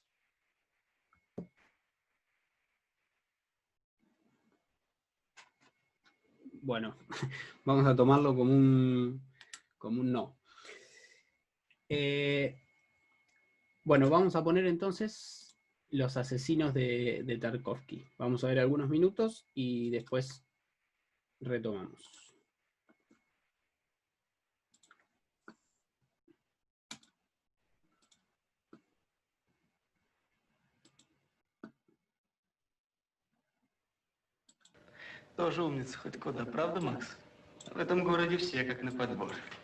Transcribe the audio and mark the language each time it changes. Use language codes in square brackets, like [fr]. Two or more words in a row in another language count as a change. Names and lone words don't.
[es] Bueno, vamos a tomarlo como un no. Bueno, vamos a poner entonces los asesinos de Tarkovsky. Vamos a ver algunos minutos y después retomamos. [ru] Тоже умница хоть куда, правда, Макс? В этом городе все как на подбор.